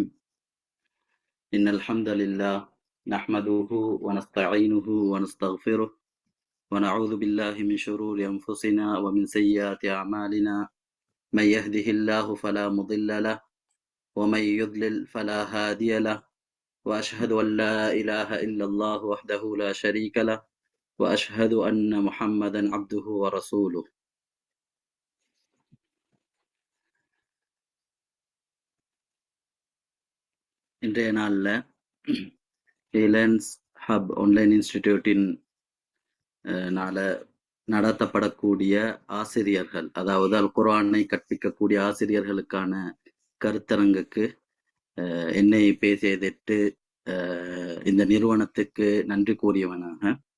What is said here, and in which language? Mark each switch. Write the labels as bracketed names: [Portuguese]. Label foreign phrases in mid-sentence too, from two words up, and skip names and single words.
[Arabic] إن الحمد لله نحمده ونستعينه ونستغفره ونعوذ بالله من شرور أنفسنا ومن سيئات أعمالنا. من يهده الله فلا مضل له ومن يضلل فلا هادي له، وأشهد أن لا إله إلا الله وحده لا شريك له، وأشهد أن محمدا عبده ورسوله. [Tamil] இன்றைய நாளில் ஈலேர்னர்ஸ் ஹப் ஆன்லைன் இன்ஸ்டிடியூட்டின் நடத்தப்படக்கூடிய ஆசிரியர்கள், அதாவது அல் குர்ஆனை கற்பிக்கக்கூடிய ஆசிரியர்களுக்கான கருத்தரங்குக்கு என்னை பேசியதற்கு இந்த நிறுவனத்துக்கு நன்றி கூறியவனாக